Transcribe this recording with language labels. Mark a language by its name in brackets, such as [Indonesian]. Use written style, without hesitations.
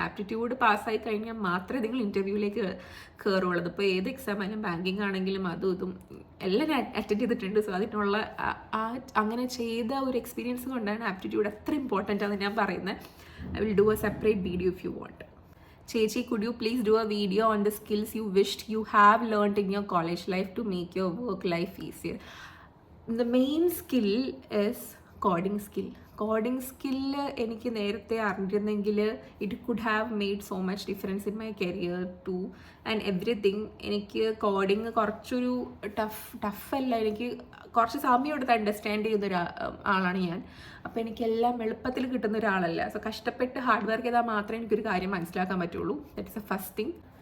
[Malayalam] Aptitude പാസ്സായി കഴിഞ്ഞാൽ മാത്രമേ നിങ്ങൾ ഇൻ്റർവ്യൂവിലേക്ക് കയറുള്ളൂ. ഇപ്പോൾ ഏത് എക്സാം ആയാലും, ബാങ്കിങ് ആണെങ്കിലും അതും ഇതും എല്ലാം ഞാൻ അറ്റൻഡ് ചെയ്തിട്ടുണ്ട്. സോ അതിനുള്ള അങ്ങനെ ചെയ്ത ഒരു എക്സ്പീരിയൻസ് കൊണ്ടാണ് ആപ്റ്റിറ്റ്യൂഡ് അത്ര ഇമ്പോർട്ടൻ്റ് ആണെന്ന് ഞാൻ പറയുന്നത്. [English] I will do a separate video if you want. Chechi, could you please do a video on the skills you wished you have learned in your college life to make your work life easier? The main skill is coding skill. [Malayalam] Coding skill എനിക്ക് നേരത്തെ അറിഞ്ഞിരുന്നെങ്കിൽ [English] It could have made so much difference in my career too and everything. [Malayalam] എനിക്ക് coding കുറച്ചൊരു ടഫല്ല, എനിക്ക് കുറച്ച് സമയം എടുത്ത് understand ചെയ്യുന്ന ആളാണ് ഞാൻ. അപ്പോൾ എനിക്കെല്ലാം എളുപ്പത്തിൽ കിട്ടുന്ന ഒരാളല്ല. സോ കഷ്ടപ്പെട്ട് ഹാർഡ് വർക്ക് ചെയ്താൽ മാത്രമേ എനിക്കൊരു കാര്യം മനസ്സിലാക്കാൻ പറ്റുള്ളൂ. [English] That is a first thing.